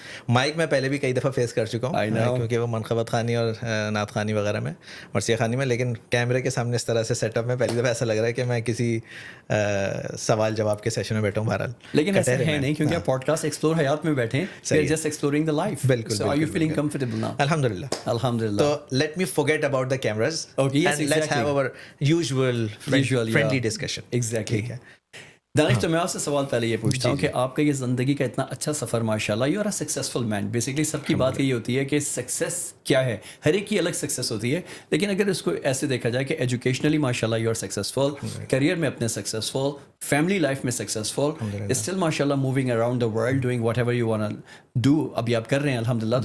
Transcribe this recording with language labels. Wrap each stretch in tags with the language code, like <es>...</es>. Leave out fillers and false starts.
<ur>Mic میں پہلے بھی کئی دفعہ فیس کر چکا ہوں کیونکہ وہ منقبت خوانی اور نعت خوانی وغیرہ میں, مرثیہ خوانی میں, لیکن کیمرے کے سامنے اس طرح سے سیٹ اپ میں پہلی دفعہ ایسا لگ رہا ہے کہ میں کسی سوال جواب کے سیشن میں بیٹھا ہوں. بہرحال لیکن ایسا ہے نہیں, کیونکہ آپ پوڈ کاسٹ ایکسپلور حیات میں بیٹھے ہیں,</ur> <en>Just exploring the life.</en> <ur>بالکل.</ur> <en>So are you feeling comfortable now?</en> <ar>الحمدللہ. الحمدللہ.</ar> <en>تو let me forget about the cameras and let's have our usual friendly discussion. Exactly.</en> <ur>دانش, تو میں آپ سے سوال پہلے یہ پوچھتا ہوں کہ آپ کا یہ زندگی کا اتنا اچھا سفر, ماشاء اللہ,</ur> <en>You are a successful man.</en> <ur>Basically سب کی بات یہ ہوتی ہے کہ سکسیس کیا ہے, ہر ایک کی الگ سکسیس ہوتی ہے, لیکن اگر اس کو ایسے دیکھا جائے کہ ایجوکیشنلی ماشاء اللہ</ur> <en>you are successful,</en> <ur>کریئر میں اپنے سکسیزفل, فیملی لائف میں سکسیزفل,</ur> <en>still ماشاء اللہ moving around the world doing whatever you want do,</en> <ur>ابھی آپ کر رہے ہیں الحمدللہ.</ur>